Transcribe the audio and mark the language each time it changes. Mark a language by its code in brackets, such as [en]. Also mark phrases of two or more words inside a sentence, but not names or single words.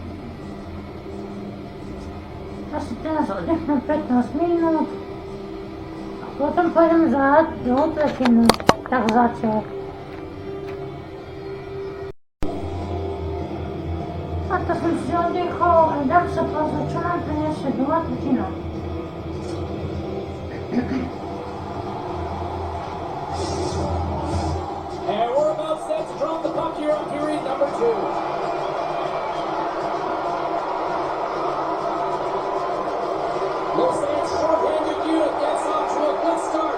[sk] Asi teraz oddechnem 15 minút a potom pôjdem zahrať druhú tretinu. Tak zatiaľ. A to som si oddechol a dám sa pozrieť, čo nám priniesie druhá tretina. [en] And we're about set to drop the puck here on period number 2. Lausanne's short-handed unit gets off to a good start.